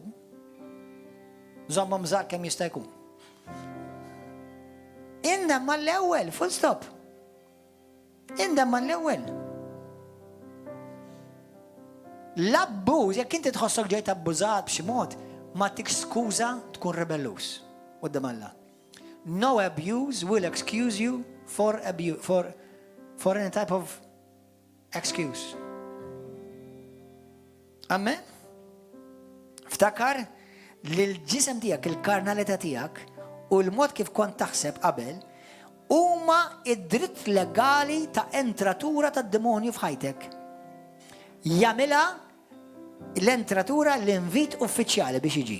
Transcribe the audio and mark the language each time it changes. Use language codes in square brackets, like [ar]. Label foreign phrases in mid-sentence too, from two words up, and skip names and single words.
[mt] Żommhom żgħar kemm jista' jkun. Indem mal-ewwel, [en] full stop. [mt] Indem mal-ewwel. L-abbuż, jekk inti tħossok ġejt abbużat b'xi mod, ma tik skuża tkun rebellus. Quddiem Alla. [en] No abuse will excuse you for any type of excuse. Amen? [mt] Ftakar li l-ġisem tiegħek, il-karnalità tiegħek u l-mod kif kont taħseb qabel huma id-dritt legali ta' entratura tad-demonju f'ħajtek. Jagħmilha l-entratura l-invit uffiċjali biex jiġi.